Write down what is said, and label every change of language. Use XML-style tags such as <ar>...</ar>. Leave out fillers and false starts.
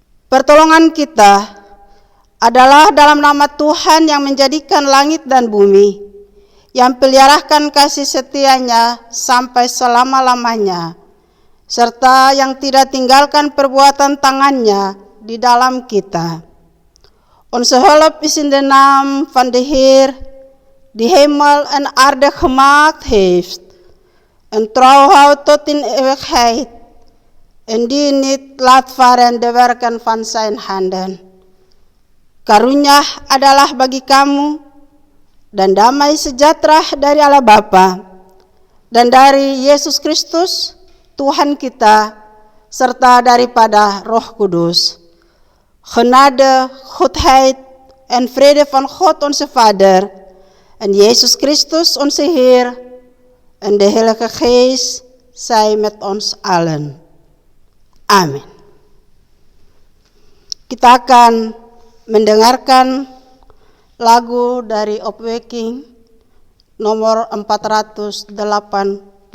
<id>Pertolongan kita adalah dalam nama Tuhan yang menjadikan langit dan bumi, yang peliharakan kasih setianya sampai selama-lamanya, serta yang tidak tinggalkan perbuatan tangannya di dalam kita.</id> <nl>Onze hulp is in de naam van de Heer, die hemel en aarde gemaakt heeft, en trouw houdt tot in eeuwigheid, en die niet laat varen de werken van zijn handen.</nl> <id>Karunia adalah bagi kamu, dan damai sejahtera dari Allah Bapa, dan dari Yesus Kristus, Tuhan kita, serta daripada Roh Kudus.</id> <nl>Genade, goedheid en vrede van God onze Vader, en Jezus Christus onze Heer, en de Heilige Geest, zij met ons allen.</nl> <id>Amin. Kita akan mendengarkan lagu dari Opwekking nomor 488.</id>